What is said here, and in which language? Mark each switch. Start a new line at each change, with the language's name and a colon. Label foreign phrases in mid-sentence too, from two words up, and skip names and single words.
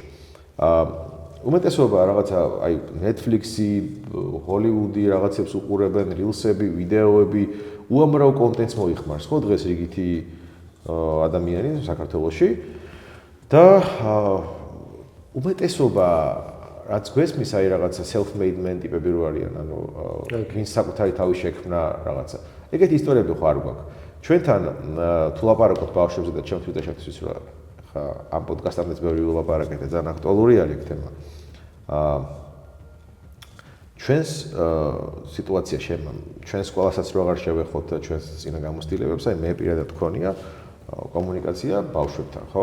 Georgian: უმეტესობა რაღაცა აი Netflix-ი, Hollywood-ი რაღაცებს უყურებენ, rilsები, ვიდეოები, უამრავ კონტენტს მოიხმარს, ხო დღეს რიგითი ადამიანი საქართველოში და უმეტესობა რაც გვესმის აი რაღაცა
English: self-made men
Georgian: ტიპები რო არიან, ანუ ვინც საკუთარი თავი შექმნა რაღაცა. ეგეთი ისტორიები ხო არ გვაქვს. ჩვენთან თუ ლაპარაკობთ ბავშვებზე და ჩემთვის და შევთვის რა ხა ამ პოდკასტამდეც ბევრი ვილაპარაკეთ და ძალიან აქტუალური არის ეგ თემა. ჩვენს სიტუაცია ჩვენ სკოლასაც რო აღარ შევეხოთ და ჩვენს წინა გამოცდილებებს, აი მე პირადად მქონია კომუნიკაცია ბავშვებთან, ხო?